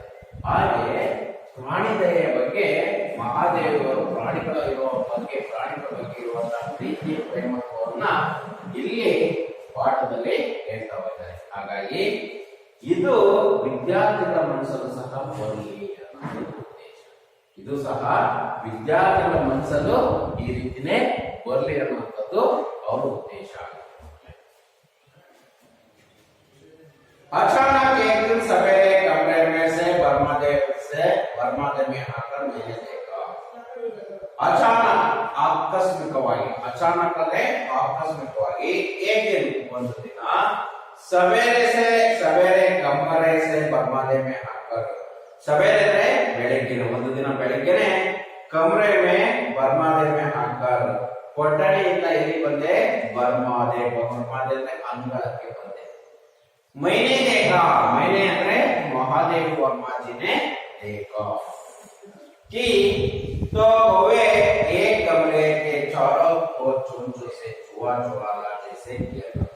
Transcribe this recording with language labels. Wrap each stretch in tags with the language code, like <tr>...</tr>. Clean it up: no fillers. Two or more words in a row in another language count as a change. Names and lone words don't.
<kn>ಹಾಗೆ ಪ್ರಾಣಿ ದಯೆಯ ಬಗ್ಗೆ ಮಹಾದೇವರು ಪ್ರಾಣಿಗಳ ಬಗ್ಗೆ ಇರುವಂತಹ ಪ್ರೀತಿ ಪ್ರೇಮತ್ವವನ್ನ ಇಲ್ಲಿ ಪಾಠದಲ್ಲಿ ಹೇಳ್ತಾ ಇದ್ದಾರೆ. ಹಾಗಾಗಿ ಇದು ವಿದ್ಯಾರ್ಥಿಗಳ ಮನಸ್ಸಲ್ಲೂ ಸಹ ಬರಲಿ ಅನ್ನೋದು ಉದ್ದೇಶ. ಇದು ಸಹ ವಿದ್ಯಾರ್ಥಿಗಳ ಮನಸ್ಸಲ್ಲೂ ಈ ರೀತಿನೇ ಬರಲಿ ಅನ್ನುವಂಥದ್ದು ಅವರ ಉದ್ದೇಶ.</kn> <hi>अचानक एक दिन सवेरे कमरे में से बर्मादेव में आकर मैंने देखा.</hi> <kn>ಆಕಸ್ಮಿಕವಾಗಿ ಒಂದು ದಿನ</kn> <hi>सवेरे कमरे से बर्मादे में आकर,</hi> <kn>ಸವೇರೆ ಅಂದ್ರೆ ಬೆಳಗ್ಗಿನ, ಒಂದು ದಿನ ಬೆಳಗ್ಗೆನೆ</kn> <hi>कमरे में बर्मादे में आकर,</hi> <kn>ಕೊಠಡಿಯಿಂದ ಇಲ್ಲಿ ಬಂದೆ, ಬರ್ಮಾದೆ ಅಂದ್ರೆ ಅಂಗಳಕ್ಕೆ ಬಂದೆ.</kn> <hi>मैंने देखा, मैंने ಅಂದ್ರೆ महादेव वर्मा जी ने देखा कि तो कौवे एक कमरे के चारों ओर चुन से चुआ जैसे किया करता.</hi>